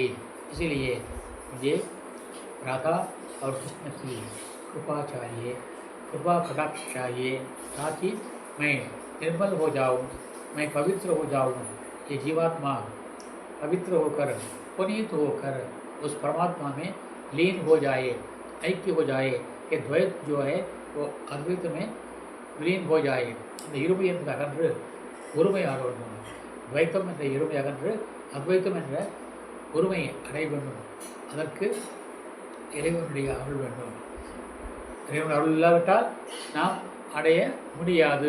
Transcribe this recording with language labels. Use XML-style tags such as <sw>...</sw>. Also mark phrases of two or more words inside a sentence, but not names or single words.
<hi>इसीलिए मुझे राधा और कृष्ण की कृपा चाहिए, कृपा कटाक्ष चाहिए, ताकि मैं निर्मल हो जाऊँ, मैं पवित्र हो जाऊँ. ये जीवात्मा पवित्र होकर, पुनीत होकर उस परमात्मा में लीन हो जाए, ऐक्य हो जाए. कि द्वैत जो है वो अद्वैत में विलीन हो जाए.</hi> <ta>இந்த இருமை என்ற அகன்று ஒருமை ஆக வேண்டும். துவைத்தம் என்ற இருமை அகன்று அத்வைத்தம் என்ற ஒருமை அடைய வேண்டும். அதற்கு இறைவனுடைய அருள் வேண்டும். இறைவன் அருள் இல்லாவிட்டால் நாம் அடைய முடியாது.</ta>